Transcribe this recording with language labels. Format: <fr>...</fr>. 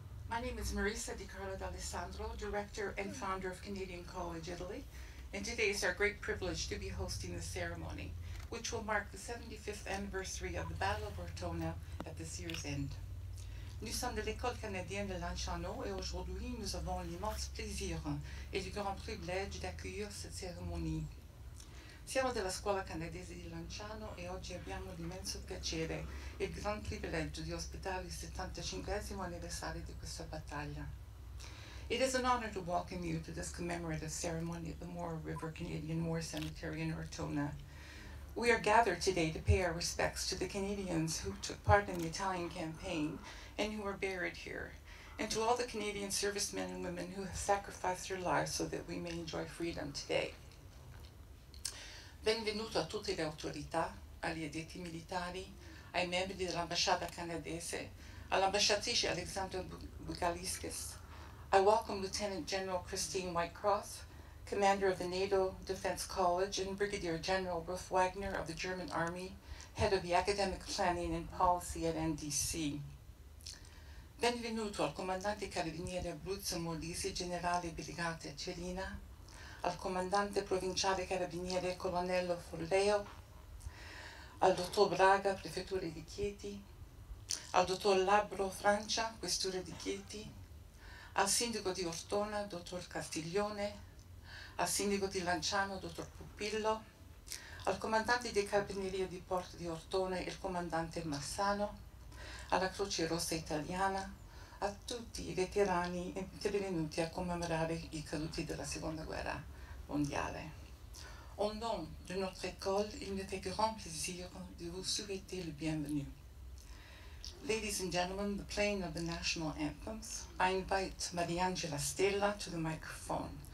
<en>My name is Marisa Di Carlo D'Alessandro, Director and Founder of Canadian College Italy, and today is our great privilege to be hosting the ceremony, which will mark the 75th anniversary of the Battle of Ortona at this year's end.</en> <fr>Nous sommes de l'École canadienne de Lanciano et aujourd'hui nous avons l'immense plaisir et le grand privilège d'accueillir cette cérémonie.</fr> <it>Siamo della Scuola Canadese di Lanciano e oggi abbiamo l'immenso piacere e il gran privilegio di ospitare il 75° anniversario di questa battaglia.</it> <en>It is an honor to welcome you to this commemorative ceremony at the Moro River Canadian War Cemetery in Ortona. We are gathered today to pay our respects to the Canadians who took part in the Italian campaign and who are buried here, and to all the Canadian servicemen and women who have sacrificed their lives so that we may enjoy freedom today.</en> <it>Benvenuto a tutte le autorità, agli addetti militari, ai membri dell'ambasciata canadese, all'ambasciatrice Alexandra Bugaliskis.</it> <en>I welcome Lieutenant General Christine Whitecross, Commander of the NATO Defense College, and Brigadier General Rolf Wagner of the German Army, Head of the Academic Planning and Policy at NDC.</en> <it>Benvenuto al Comandante Carabinieri Abruzzo Molise, Generale Brigate Celina, al Comandante Provinciale Carabiniere Colonnello Folleo, al Dottor Braga, Prefettura di Chieti, al Dottor Labbro Francia, Questura di Chieti, al Sindaco di Ortona, Dottor Castiglione, al Sindaco di Lanciano, Dottor Pupillo, al Comandante di Carabinieri di Porto di Ortona, il Comandante Massano, alla Croce Rossa Italiana, a tutti i veterani intervenuti a commemorare i caduti della Seconda Guerra mondiale.</it> <fr>Au nom de notre école, il me fait grand plaisir de vous souhaiter le bienvenu.</fr> <en>Ladies and gentlemen, the playing of the national anthems, I invite Mariangela Stella to the microphone.</en>